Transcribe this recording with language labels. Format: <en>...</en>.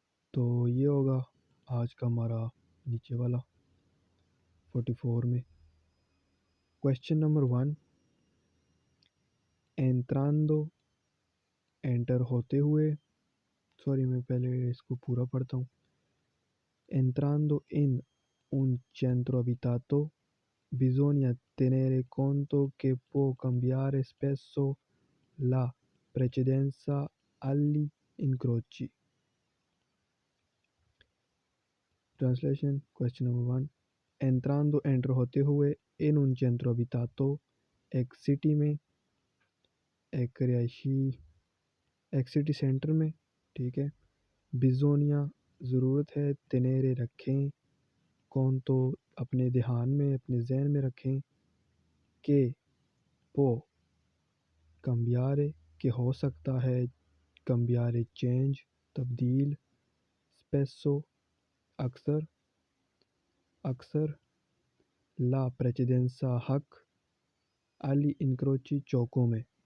<ur>تو یہ ہوگا آج کا ہمارا نیچے والا 44 میں. کویشچن نمبر 1، entrando انٹر ہوتے ہوئے، سوری میں پہلے اس کو پورا پڑھتا ہوں.</ur> <it>entrando in un centro abitato bisogna tenere conto che può cambiare spesso la precedenza agli incroci.</it> <ur>Translation. Question number 1، entrando inter ہوتے ہوئے</ur> <it>in un centro abitato</it> <ur>ایک سٹی میں، ایک رہائشی، ایک سٹی سینٹر میں، ٹھیک ہے. بیزونیا ضرورت ہے، تنیرے رکھیں، کون تو اپنے دھیان میں، اپنے ذہن میں رکھیں، کہ پو کمبیارے کہ ہو سکتا ہے، کمبیارے چینج تبدیل، اسپیسو اکثر، لا پریچیدنسا حق، علی انکروچی چوکوں میں.</ur>